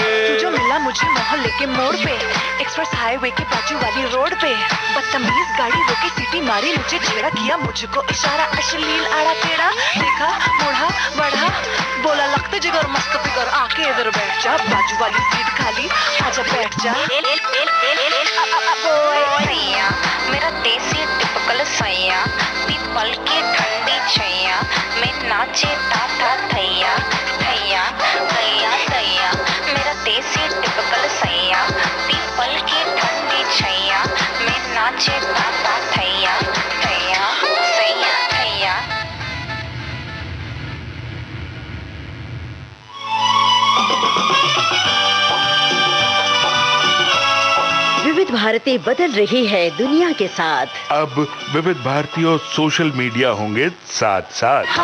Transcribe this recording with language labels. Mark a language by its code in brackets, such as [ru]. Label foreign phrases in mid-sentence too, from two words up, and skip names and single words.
[hi] तू जो मिला मुझे मोहल्ले के मोड़ पे, [en] express highway [hi] के बाजू वाली रोड पे, बदतमीज गाड़ी रोकी सीटी मारी, मुझे छेड़ा किया मुझको इशारा, अश्लील आड़ा टेढ़ा देखा मुड़ा बढ़ा, बोला लगते जिगर मस्त फिगर, आके इधर बैठ जा, बाजू वाली सीट खाली आजा बैठ जा। सैया मेरा देसी टिपिकल सैया, पीपल की ठंडी छैया, मैं नाचे था थैया थैया थैया थैया। मेरा देसी टिपिकल सैया, पीपल की ठंडी छैया, मैं नाचे था थैया थैया सैया थैया। विविध भारती बदल रही है दुनिया के साथ। अब विविध भारती और [en] social media [hi] होंगे साथ साथ।